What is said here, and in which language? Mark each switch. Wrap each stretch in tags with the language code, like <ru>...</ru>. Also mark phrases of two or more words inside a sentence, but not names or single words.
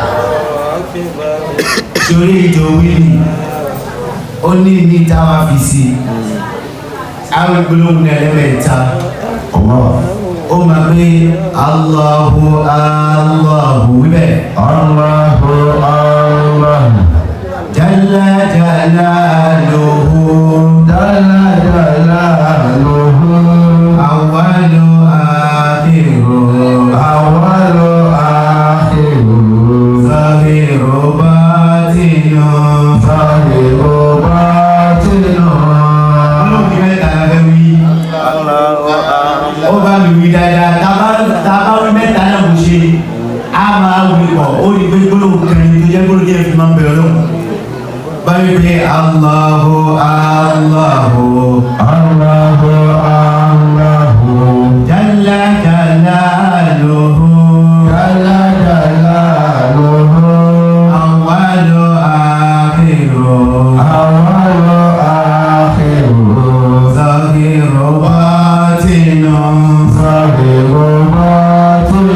<yo>Torí ìjọ wíìlì ó ní ní táwa fi sí àwọn gbólóhùn ẹlẹ́mẹ̀ta ó máa</yo> <ar>pé الله الله wíbẹ̀ الله الله جل جلاله جل جلاله أول آخر أول آخر ظاهر باطن ظاهر باطن.</ar> <yo>Ọlọ́run mẹ́ta la fẹ́ wí. Ó bá mi wí dáadáa. Tábà wí mẹ́ta náà kò ṣe. A máa wí pọ̀. Ó ní pé gbólóhùn kẹrin tó jẹ́ gbólóhùn yẹn fi máa ń bẹ̀rẹ̀ lọ́wọ́.</yo> <ar>Báyìí pé الله الله الله الله جل جلاله جل جلاله أول آخر أول آخر ظاهر باطن ظاهر باطن.</ar>